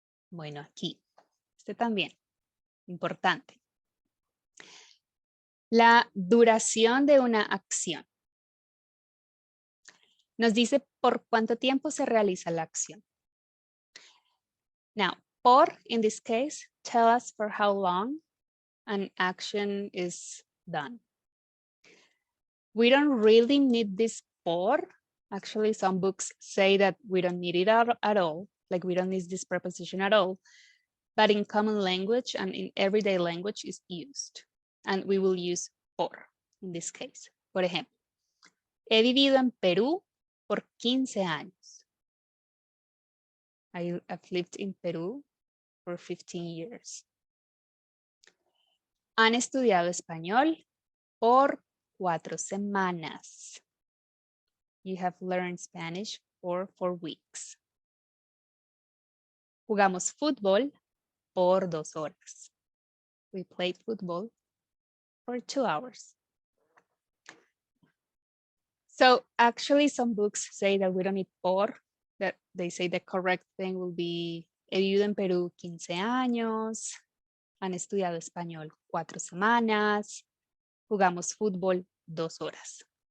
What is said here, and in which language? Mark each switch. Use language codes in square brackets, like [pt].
[es] Bueno, aquí. Este también. Importante. La duración de una acción. Nos dice por cuánto tiempo se realiza la acción. [en] Now, por, in this case, tell us for how long an action is done. We don't really need this por. Actually, some books say that we don't need it at all. Like we don't need this preposition at all. But in common language and in everyday language is used. And we will use por in this case. [es] Por ejemplo, he vivido en Perú por 15 años. [en] I've lived in Peru for 15 years. [es] Han estudiado español por 4 semanas. [en] You have learned Spanish for 4 weeks. [es] Jugamos fútbol por 2 horas. [en] We played football for 2 hours. So actually some books say that we don't need por, that they say the correct thing will be [es] he vivido en Perú 15 años, han estudiado español 4 semanas, jugamos fútbol 2 horas.